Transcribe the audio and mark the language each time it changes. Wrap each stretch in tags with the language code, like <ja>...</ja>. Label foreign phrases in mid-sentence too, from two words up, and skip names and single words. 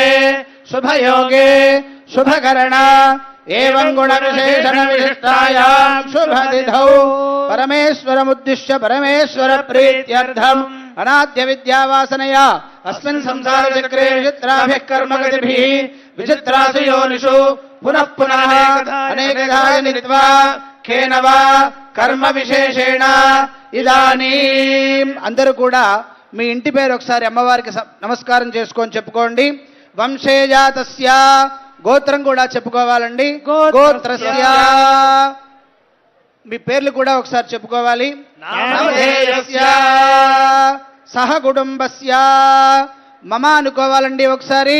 <sa>शुभ योगे शुभ करण एवं गुण विशेषण विशिष्टायां शुभ तिथौ परमेश्वरमुद्दिश्य परमेश्वर प्रीत्यर्थम् अनाद्य विद्यावासनया अस्मिन् संसार चक्रे विचित्राभिः कर्मगतिभिः विचित्रासु योनिषु पुनः पुनः अनेकधा जनित्वा केन वा कर्म विशेषेण ఇదానీం</sa> <te>అందరూ కూడా మీ ఇంటి పేరు ఒకసారి అమ్మవారికి నమస్కారం చేసుకొని చెప్పుకోండి. వంశేజాతస్య గోత్రం కూడా చెప్పుకోవాలండి. గోత్రస్య మీ పేర్లు కూడా ఒకసారి చెప్పుకోవాలి.</te> <sa>నామధేయస్య సహ కుటుంబస్య మమ</sa> <te>అనుకోవాలండి ఒకసారి.</te>